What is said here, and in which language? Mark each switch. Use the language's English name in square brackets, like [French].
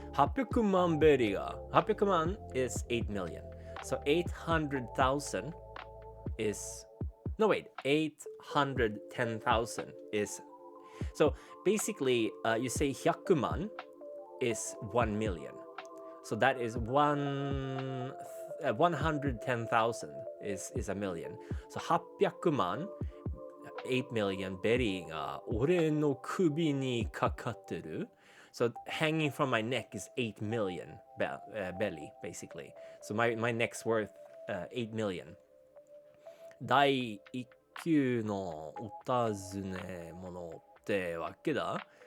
[English] 800万ベリーが800万 is 8 million. So 800,000 is no wait 810,000 is so basically you say 100万 is 1 million. So that is 110,000 is a million. So 800万 8 million [Japanese] ベリーが俺の首にかかってる. [English] So hanging from my neck is 8 million belly, basically. So my neck's worth 8 million. [Japanese] 第一級のお尋ね物ってわけだ。